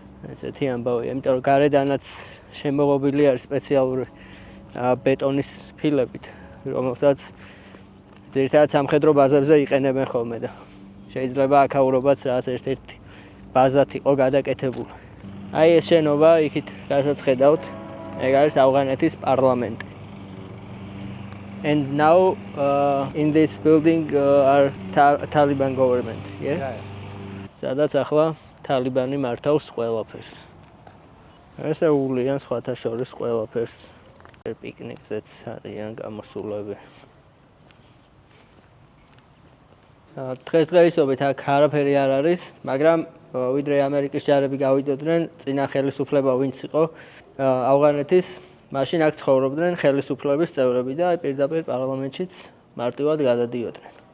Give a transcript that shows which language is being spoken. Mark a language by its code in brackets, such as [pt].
[ka] ესეთი ამბავია, იმიტომ რომ გარედანაც შემოღობილი არის სპეციალური ბეტონის ფილებით, რომელსაც ძირითადად სამხედრო ბაზებზე იყენებენ ხოლმე და შეიძლება აქაურობაც რაღაც ერთ-ერთი ბაზად იყო გადაკეთებული. აი ეს შენობა, იქით რასაც ხედავთ, ეგ არის ავღანეთის პარლამენტი. [en] And now in this building are Taliban government, yeah? [ka] სადაც ახლა თალიბანი მართავს ყველაფერს. ესეულიან სხვათა შორის ყველაფერს. პიკნიკზეც არიან გამოსულები. დღესდღეობით აქ არაფერი არ არის, მაგრამ ვიდრე ამერიკის ჯარები გავიდოდნენ, წინა ხელისუფლება ვინც იყო ავღანეთის, მაშინ აქ ცხოვრობდნენ ხელისუფლების წევრები და პირდაპირ პარლამენტშიც მარტივად გადადიოდნენ.